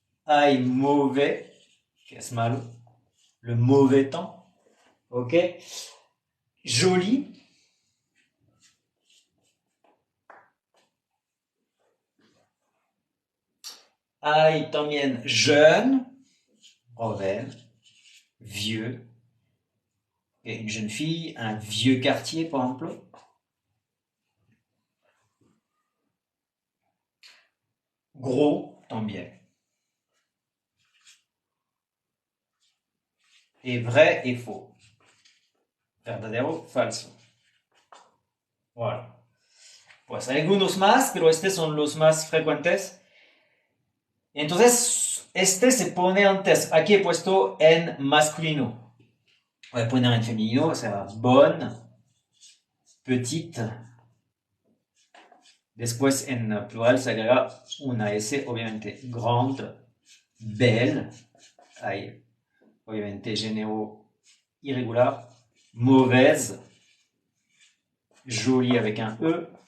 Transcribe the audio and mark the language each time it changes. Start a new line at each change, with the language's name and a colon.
French: Hay mauvais,
Spanish: que es malo,
French: le mauvais temps. Ok. Joli.
Spanish: Hay también jeune, joven, vieux.
French: Et une jeune fille, un vieux quartier, par exemple.
Spanish: Gros, también.
French: Et vrai et faux.
Spanish: Verdadero, falso.
French: Voilà.
Spanish: Pues hay algunos más, pero estos son los más frecuentes. Entonces, este se pone antes. Aquí he puesto en masculino. Voy a poner en femenino, o sea, bonne, petite. Después en plural se agrega una S, obviamente, grande, belle. Hay, obviamente, género irrégular.
French: Mauvaise, jolie avec un E.